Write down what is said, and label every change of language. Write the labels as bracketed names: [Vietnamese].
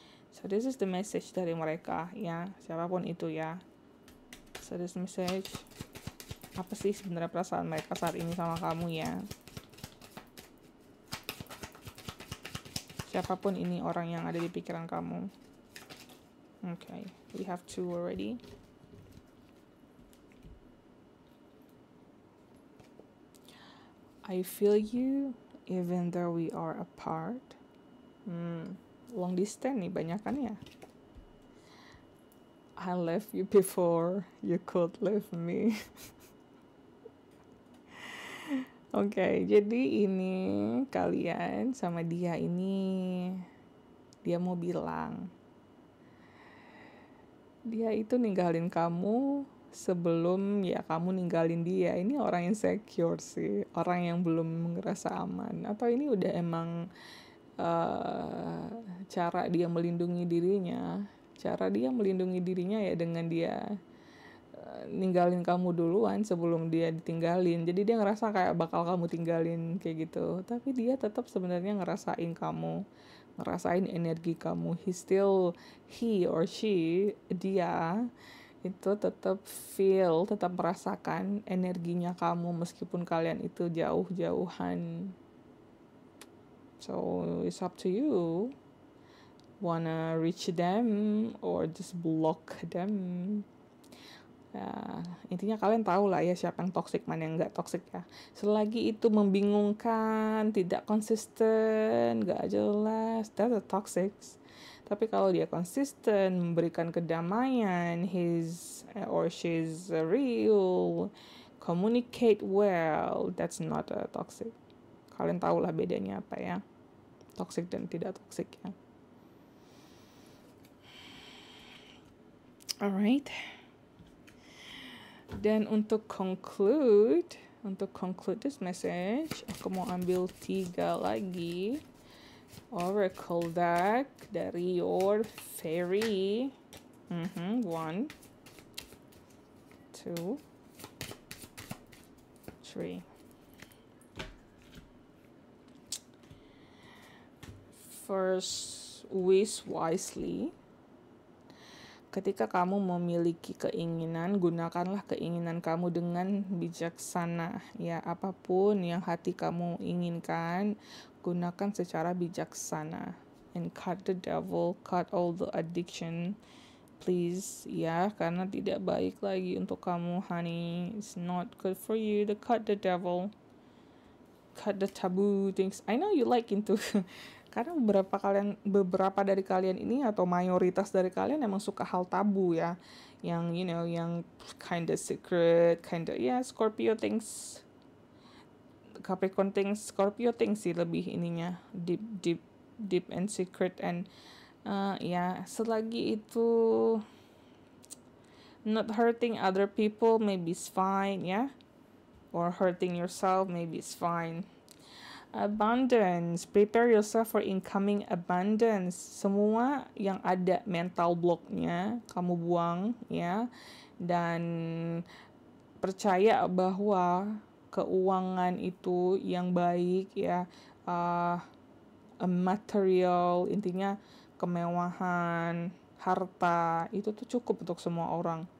[English] So this is the message [Indonesian] dari mereka ya, siapapun itu ya. [English] So this message, [Indonesian] apa sih sebenarnya perasaan mereka saat ini sama kamu ya? Siapapun ini orang yang ada di pikiran kamu. [English] Okay, we have two already. I feel you even though we are apart. [Indonesian] Long distance nih banyakan ya. [English] I left you before you could leave me. [Indonesian] Oke, jadi ini kalian sama dia ini, dia mau bilang, dia itu ninggalin kamu sebelum ya kamu ninggalin dia. Ini orang insecure sih, orang yang belum ngerasa aman. Atau ini udah emang uh, cara dia melindungi dirinya. Cara dia melindungi dirinya ya dengan dia ninggalin kamu duluan sebelum dia ditinggalin. Jadi dia ngerasa kayak bakal kamu tinggalin kayak gitu. Tapi dia tetap sebenarnya ngerasain kamu, ngerasain energi kamu. [English] He or she, [Indonesian] dia itu tetap feel, tetap merasakan energinya kamu meskipun kalian itu jauh-jauhan. [English] So it's up to you. Wanna reach them or just block them. [Indonesian] Ya, intinya kalian tahu lah ya siapa yang toxic, mana yang nggak toxic ya. Selagi itu membingungkan, tidak konsisten, nggak jelas, [English] that's a toxic. [Indonesian] Tapi kalau dia konsisten, memberikan kedamaian, [English] his or she's real, communicate well, that's not a toxic. [Indonesian] Kalian tahu lah bedanya apa ya, toxic dan tidak toxic ya. [English] Alright. [Indonesian] Dan untuk [English] conclude this message, [Indonesian] aku mau ambil 3 lagi oracle deck dari [English] your fairy. [Indonesian] 1, 2, 3. [English] First, wish wisely. [Indonesian] Ketika kamu memiliki keinginan, gunakanlah keinginan kamu dengan bijaksana. Ya, apapun yang hati kamu inginkan, gunakan secara bijaksana. [English] And cut the devil, cut all the addiction, please. [Indonesian] Ya, karena tidak baik lagi untuk kamu, [English] honey. It's not good for you to cut the devil. Cut the taboo things. I know you like into [Indonesian] karena beberapa dari kalian ini atau mayoritas dari kalian emang suka hal tabu ya, [English] yang yang kinda secret, Scorpio things, Capricorn things, Scorpio things sih lebih ininya deep and secret and selagi itu not hurting other people maybe it's fine ya, or hurting yourself maybe it's fine. Abundance, prepare yourself for incoming abundance. [Indonesian] Semua yang ada mental blocknya kamu buang ya, dan percaya bahwa keuangan itu yang baik ya, material, intinya kemewahan, harta itu tuh cukup untuk semua orang.